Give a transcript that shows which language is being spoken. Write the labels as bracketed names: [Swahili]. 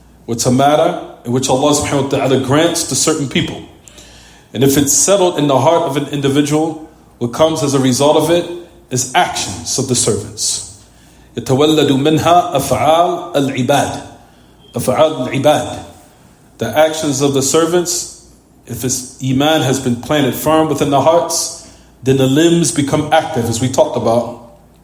[English] It's a matter in which Allah subhanahu wa ta'ala grants to certain people. And if it's settled in the heart of an individual, what comes as a result of it is actions of the servants. [Arabic] يتولد منها أفعال العباد. أفعال العباد. [English] The actions of the servants, if his iman has been planted firm within the hearts, then the limbs become active, as we talked about.